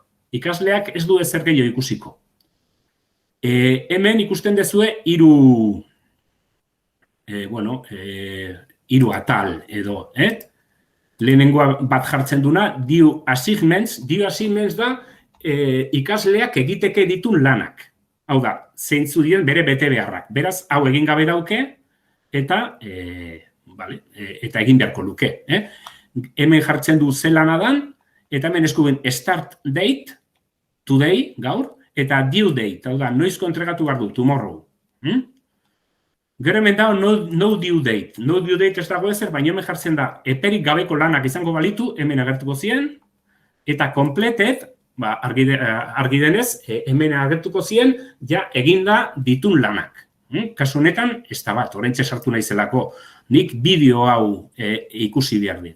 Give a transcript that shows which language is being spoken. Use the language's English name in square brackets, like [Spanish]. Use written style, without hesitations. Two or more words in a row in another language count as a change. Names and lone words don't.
[Basque] Ikasleak ez du ezer gehiago ikusiko. Hemen ikusten dezue hiru atal edo, lehenengoa bat jartzen duna, dio assignments da ikasleak egiteke ditun lanak. Hau da, zeintzu dien bere bete beharrak. Beraz, hau egin gabe dauke, eta egin beharko luke. Hemen jartzen du ze lana dan, eta hemen eskuben [English] start date, today, [Basque] gaur, eta [English] due date, [Basque] hau da, noizko entregatu behar du, tomorrow. Gero hemen dago [English] no due date. No due date [Basque] ez dago ezer, baina hemen jartzen da, eperik gabeko lanak izango balitu, hemen agertuko zien, eta completed, argi denez, hemen agertuko zien, ja eginda ditun lanak. Kasu honetan, ez da bat, oraintxe sartu naizelako, nik bideo hau ikusi behar dit.